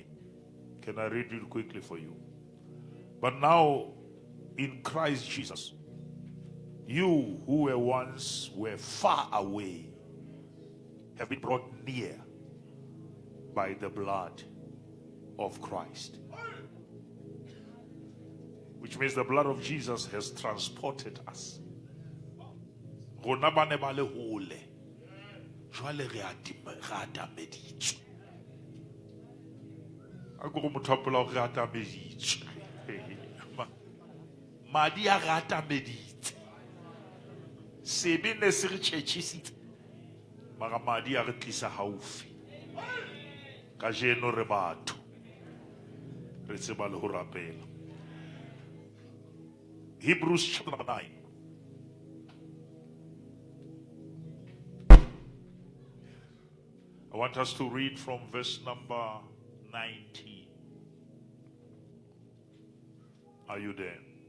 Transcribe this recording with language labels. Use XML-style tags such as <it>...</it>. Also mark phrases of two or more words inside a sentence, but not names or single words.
<en>Can I read it quickly for you? But now, in Christ Jesus, you who were once far away have been brought near by the blood of Christ. Which means the blood of Jesus has transported us.</en> <st>jwale re atameditswe. A go motho a pola re atameditswe. Madi a re atameditse. Sebe ne se re tšhetšhisitse. Mara madi a re tlisa haufi. Ka jeno re batho. Re tseba le ho rapela.</st> <en>Hebrews chapter number 9. I want us to read from verse number 19. Are you there?</en>